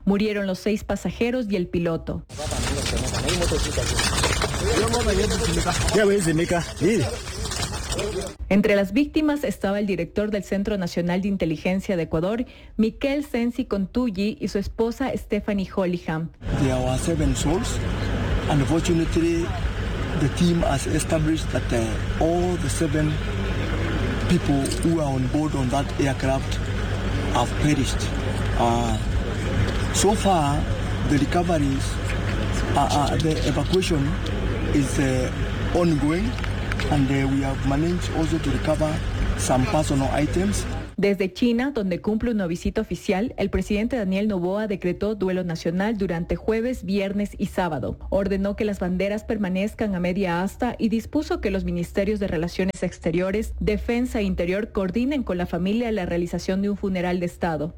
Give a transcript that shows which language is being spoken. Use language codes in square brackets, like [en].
[es] Murieron los 6 pasajeros y el piloto. ¿Qué ves, Mika? Entre las víctimas estaba el director del Centro Nacional de Inteligencia de Ecuador, Miquel Sensi Contulli, y su esposa Stephanie Holyham. [en] They are our seven souls. Unfortunately, the team has established that all the seven people who are on board on that aircraft have perished. So far, the recoveries, the evacuation is ongoing. And we have managed also to recover some personal items. [es] Desde China, donde cumple una visita oficial, el presidente Daniel Noboa decretó duelo nacional durante jueves, viernes y sábado. Ordenó que las banderas permanezcan a media asta y dispuso que los ministerios de Relaciones Exteriores, Defensa e Interior coordinen con la familia la realización de un funeral de Estado.